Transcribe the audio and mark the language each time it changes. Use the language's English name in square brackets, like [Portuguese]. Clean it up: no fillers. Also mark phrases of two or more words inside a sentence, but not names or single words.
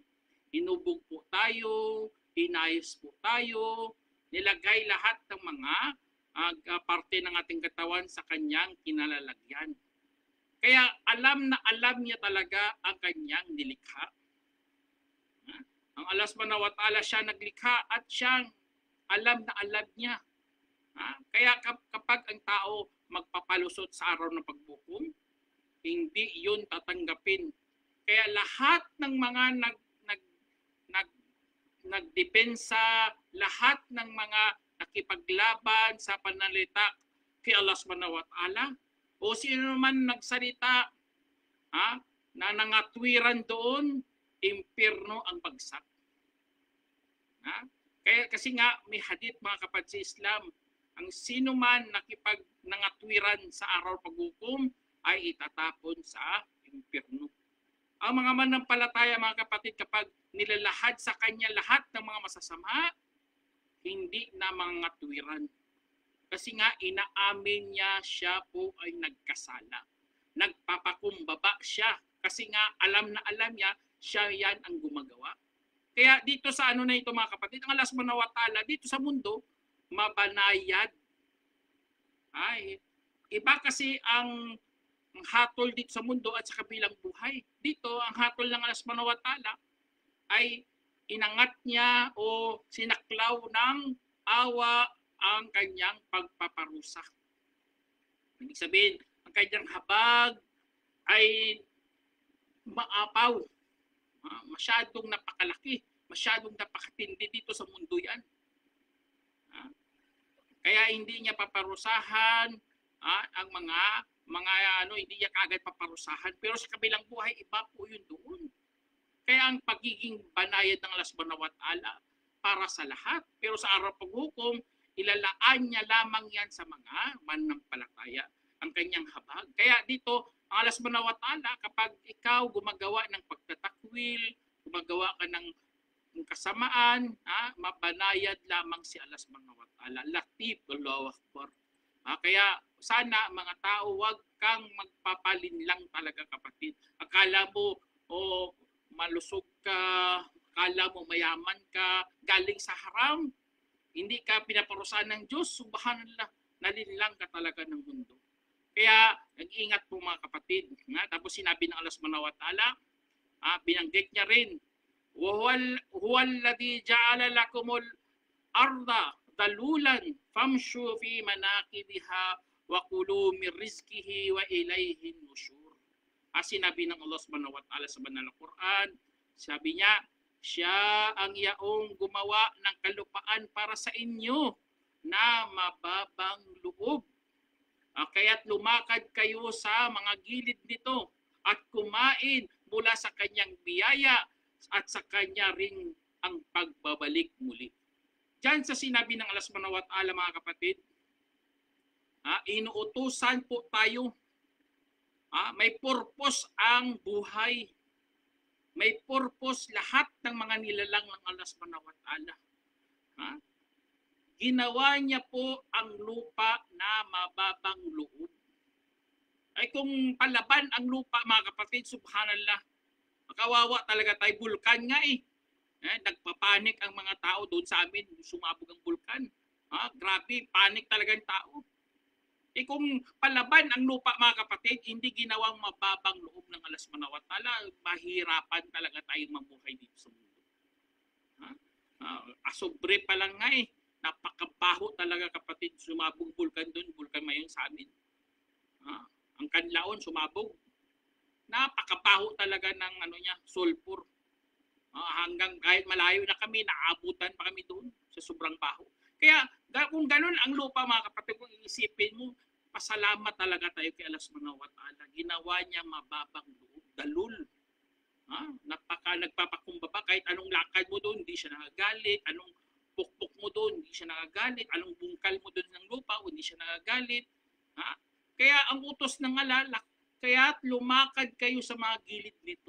[Filipino] Inubog po tayo, inayos po tayo, nilagay lahat ng mga parte ng ating katawan sa kanyang kinalalagyan. Kaya alam na alam niya talaga ang kanyang nilikha. Ang [Arabic] الله سبحانه وتعالى [Filipino] siya naglikha at siyang alam na alam niya. Kaya kapag ang tao magpapalusot sa araw ng pagbukom, hindi yun tatanggapin. Kaya lahat ng mga nagdepensa, lahat ng mga nakipaglaban sa pananalita kay [Arabic] الله سبحانه وتعالى, [Filipino] o sino man nagsalita na nangatwiran doon, impyerno ang bagsak. Kaya kasi nga may hadith mga kapatid sa Islam, ang sino man nangatwiran sa araw paghukom ay itatapon sa impyerno. Ang mga manampalataya mga kapatid, kapag nilalahad sa kanya lahat ng mga masasama, hindi na mangatwiran. Kasi nga inaamin niya siya po ay nagkasala. Nagpapakumbaba siya kasi nga alam na alam niya siya yan ang gumagawa. Kaya dito sa ano na ito mga kapatid, ang [Arabic] الله سبحانه وتعالى [Filipino] dito sa mundo, mabanayad. Ay, iba kasi ang hatol dito sa mundo at sa kabilang buhay. Dito, ang hatol ng [Arabic] الله سبحانه وتعالى [Filipino] ay inangat niya o sinaklaw ng awa ang kanyang pagpaparusa. Ibig sabihin, ang kanyang habag ay maapaw, masyadong napakalaki, masyadong napakatindi dito sa mundo yan. Kaya hindi niya paparusahan ang mga hindi niya kagad paparusahan. Pero sa kabilang buhay, iba po yun doon. Kaya ang pagiging banayad ng [Arabic] الله سبحانه وتعالى [Filipino] para sa lahat. Pero sa araw paghukom, ilalaan niya lamang yan sa mga mananampalataya, ang kanyang habag. Kaya dito, ang [Arabic] الله سبحانه وتعالى, [Filipino] kapag ikaw gumagawa ng pagtatakwil, gumagawa ka ng kasamaan, mabanayad lamang si [Arabic] الله سبحانه وتعالى. لطيف، الله أكبر. [Filipino] Kaya sana mga tao, wag kang magpapalinlang talaga, kapatid. Akala mo, malusog ka, akala mo mayaman ka, galing sa haram, hindi ka pinaparusahan ng Diyos, subhanallah, nalinlang ka talaga ng mundo. Kaya nag-ingat po mga kapatid. Tapos sinabi ng [Arabic] الله سبحانه وتعالى, [Filipino] binanggit niya rin, [Arabic] هو الذي جعل لكم الأرض ذلولا فامشوا في مناكبها وكلوا من رزقه وإليه النشور. [Filipino] Sinabi ng [Arabic] الله سبحانه وتعالى [Filipino] sa banal na Quran, sabi niya, siya ang yaong gumawa ng kalupaan para sa inyo na mababang loob. Kaya't lumakad kayo sa mga gilid nito at kumain mula sa kanyang biyaya at sa kanya ring ang pagbabalik muli. Diyan sa sinabi ng [Arabic] الله سبحانه وتعالى, [Filipino] mga kapatid, inuutusan po tayo. May purpose ang buhay. May purpose lahat ng mga nilalang ng [Arabic] الله سبحانه وتعالى. [Filipino] Ginawa niya po ang lupa na mababang loob. Ay kung palaban ang lupa, mga kapatid, subhanallah, makawawa talaga tayo. Bulkan nga nagpapanik ang mga tao doon sa amin, sumabog ang bulkan. Grabe, panik talaga ang tao. Kung palaban ang lupa, mga kapatid, hindi ginawang mababang loob ng [Arabic] الله سبحانه وتعالى, [Filipino] mahirapan talaga tayong mabuhay dito sa mundo. Asobre pa lang nga napakabaho talaga, kapatid, sumabog bulkan doon, bulkan mayon sa amin. Ang Kanlaon sumabog. Napakabaho talaga ng sulfur. Hanggang kahit malayo na kami, naabutan pa kami doon sa sobrang baho. Kaya kung ganun ang lupa, mga kapatid, kung iisipin mo, pasalamat talaga tayo kay [Arabic] الله سبحانه وتعالى. [Filipino] Ginawa niya mababang loob, dalul. Nagpapakumbaba, kahit anong lakad mo doon, hindi siya nagagalit. Anong pukpok mo doon, hindi siya nagagalit. Anong bungkal mo doon ng lupa, hindi siya nagagalit. Kaya ang utos ng Allah, kaya lumakad kayo sa mga gilid nito.